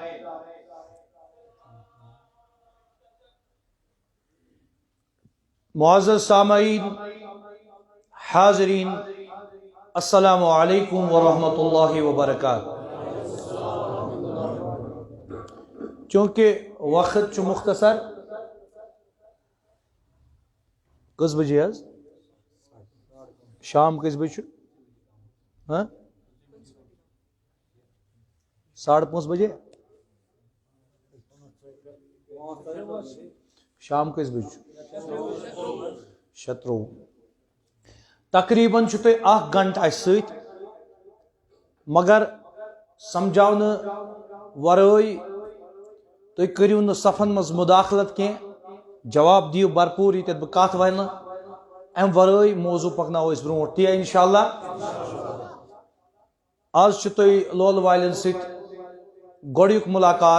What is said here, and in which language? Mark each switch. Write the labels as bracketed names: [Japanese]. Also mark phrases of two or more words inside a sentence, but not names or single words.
[Urdu] معزز سامعین حاضرین [Arabic] السلام علیکم ورحمۃ اللہ وبرکاتہ. [Kashmiri] چونکہ وقت چھ مختصر کس بجے حض شام کس بجے 5:30 بجے شام کس بجے 17 تقریباً تھی 1 گھنٹہ اس ست مگر سمجھاؤن ورٲے تُہۍ کٔرِو نہٕ صفن منٛز مداخلت کینٛہہ جواب دیو بھرپور ییٚتٮ۪تھ بہٕ کتھ ونہٕ امہِ ورٲے موضوع پکناوو أسۍ برونٛٹھ تی انشاءاللہ. آز چھُ تُہۍ لولہٕ والٮ۪ن سۭتۍ گۄڈنیُک ملاقات.